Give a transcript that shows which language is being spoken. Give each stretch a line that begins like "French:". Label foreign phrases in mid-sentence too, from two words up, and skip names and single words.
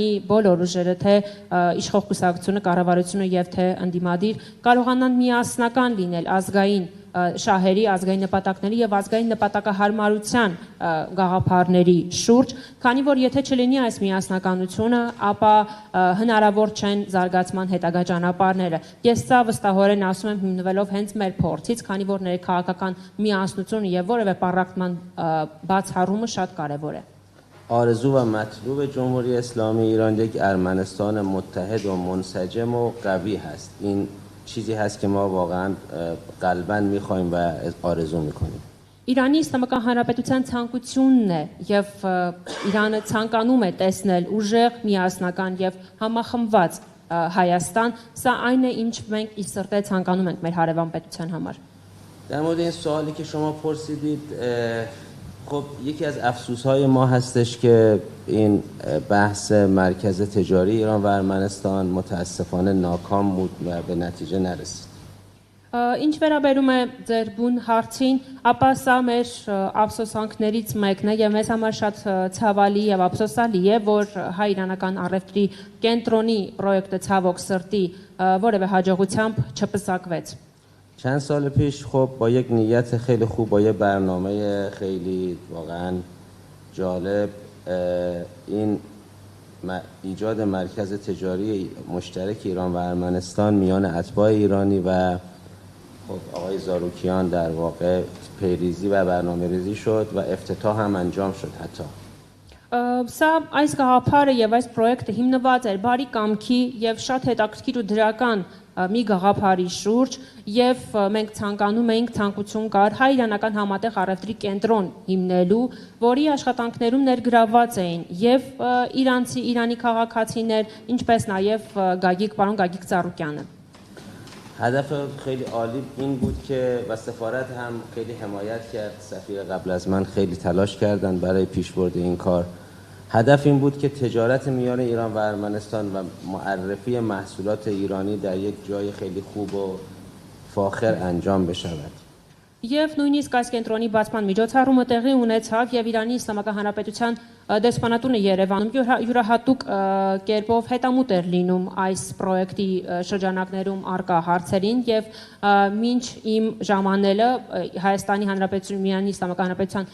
Armenian: բոլոր ուժերը, թե իշխող կուսակցությունը, կառավարությունը եւ թե ընդդիմադիր կարողանան միասնական լինել ազգային շահերի, ազգային նպատակների եւ ազգային նպատակահարմարության գաղափարների շուրջ, քանի որ եթե չլինի այս միասնականությունը, ապա հնարավոր չեն զարգացման հետագա ճանապարհները։ Ես սա վստահորեն ասում եմ հիմնվելով հենց մեր փորձից, քանի որ ներքաղաքական միասնությունը եւ որևէ պառակտման բացառումը շատ կարեւոր է։
Persian: آرزو و مطلوب جمهوری اسلامی ایران یک ارمنستان متحد و منسجم و قوی هست. این چیزی هست که ما واقعا قلباً می‌خوایم و آرزو می‌کنیم.
Armenian: Իրանի Իսլամական Հանրապետության ցանկությունն է եւ Իրանը ցանկանում է տեսնել ուժեղ, միասնական եւ համախմբված Հայաստան, սա այն է, ինչ մենք ի սրտե ցանկանում ենք մեր հարևան պետության համար։
Persian: در مورد این سوالی که شما پرسیدید خب یکی از افسوس‌های ما هستش که این بحث مرکز تجاری ایران و ارمنستان متاسفانه ناکام بود و به نتیجه نرسید.
Armenian: Ինչ վերաբերում է ձեր բուն հարցին, ապա սա մեր ափսոսանքներից մեկն է եւ մեզ համար շատ ցավալի եւ ափսոսալի է, որ հայ-իրանական առևտրի կենտրոնի պրոյեկտը ցավոք սրտի որևէ հաջողությամբ չպսակվեց.
Persian: چند سال پیش خب با یک نیت خیلی خوب با یه برنامه خیلی واقعا جالب این ایجاد مرکز تجاری مشترک ایران و ارمنستان میان اتباع ایرانی و خب آقای زاروکیان در واقع پیریزی و برنامه‌ریزی شد و افتتاح هم انجام شد حتی.
Armenian: Սա այս գաղափարը եւ այս պրոյեկտը հիմնված էր բարի կամքի եւ շատ հետաքրքիր ու դրական մի գաղափարի շուրջ եւ մենք ցանկանում էինք ցանկություն կար հայ-իրանական համատեղ առևտրի կենտրոն հիմնելու, որի աշխատանքներում ներգրավված էին եւ իրանցի, Իրանի քաղաքացիներ, ինչպես նաեւ պարոն Գագիկ Ծառուկյանը։
Persian: هدف خیلی عالی این بود که و سفارت هم خیلی حمایت کرد، سفیر قبل از من خیلی تلاش کردن برای پیشبرد این کار. هدف این بود که تجارت میان ایران و ارمنستان و معرفی محصولات ایرانی در یک جای خیلی خوب و فاخر انجام بشود.
Armenian: Եվ նույնիսկ այս կենտրոնի բացման միջոցառումը տեղի ունեցավ եւ Իրանի Իսլամական Հանրապետության դեսպանատունը Երևանում յուրահատուկ կերպով հետամուտ էր լինում այս պրոյեկտի շրջանակներում արկա հարցերին եւ մինչ իմ ժամանելը Հայաստանի Հանրապետության Իրանի Իսլամական Հանրապետության